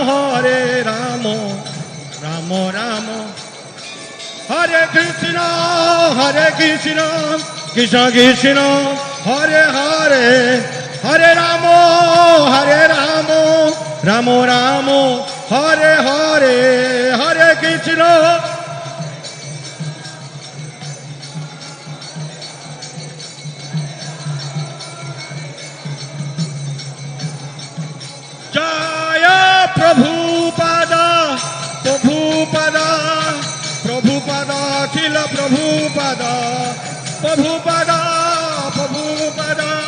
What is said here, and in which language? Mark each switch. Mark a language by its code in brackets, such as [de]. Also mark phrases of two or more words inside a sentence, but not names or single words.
[sa] রাম রাম হরে কৃষ্ণ কৃষ্ণ কৃষ্ণ হরে হরে হরে রাম রাম রাম হরে হরে হরে কৃষ্ণ জয় প্রভুপাদা প্রভুপাদা প্রভুপাদা ছিল প্রভুপাদা প্রভুপাদা প্রভুপাদা